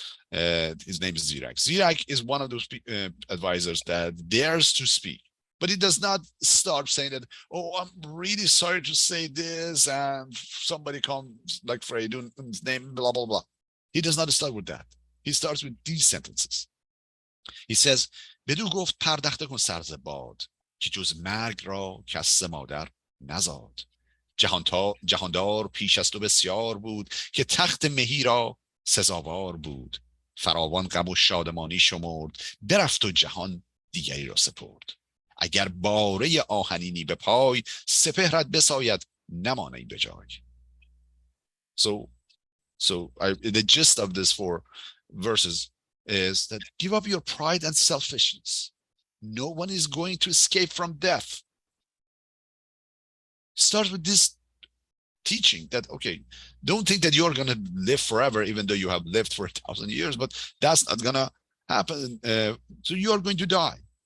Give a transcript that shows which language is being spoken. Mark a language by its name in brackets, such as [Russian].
[English] His name is Zirak. Zirak is one of those advisors that dares to speak, but he does not start saying that, oh, I'm really sorry to say this, and somebody comes like Feridun's name, blah, blah, blah. He does not start with that. He starts with these sentences. He says, [Persian] بدو گفت پردخته کن سرز باد که جز مرگ را کس مادر نزاد. جهاندار پیش از تو بسیار بود که تخت مهی را سزاوار بود. فراوان غم و شادمانی شمرد برفت و جهان دیگری را سپرد. اگر باره آهنینی به پای سپهرت بساید نمانی به جای. [English] So the gist of this 4 verses is that give up your pride and selfishness. No one is going to escape from death. Start with this teaching that, okay, don't think that you're going to live forever, even though you have lived for 1,000 years, but that's not going to happen. So you are going to die.